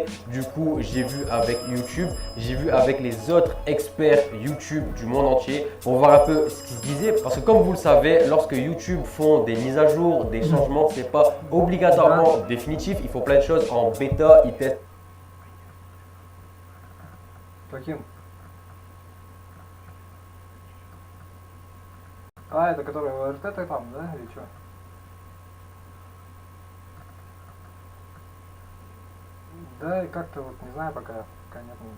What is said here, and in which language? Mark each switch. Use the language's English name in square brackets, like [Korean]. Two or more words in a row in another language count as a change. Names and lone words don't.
[French] Du coup, j'ai vu avec YouTube, j'ai vu avec les autres experts YouTube du monde entier pour voir un peu ce qui se disait. Parce que comme vous le savez, lorsque YouTube font des mises à jour, des changements, c'est pas obligatoirement définitif. Il faut plein de choses en bêta, ils testent. [Russian] А, это который РТ там, да, или что? Да, и как-то вот не знаю пока нет.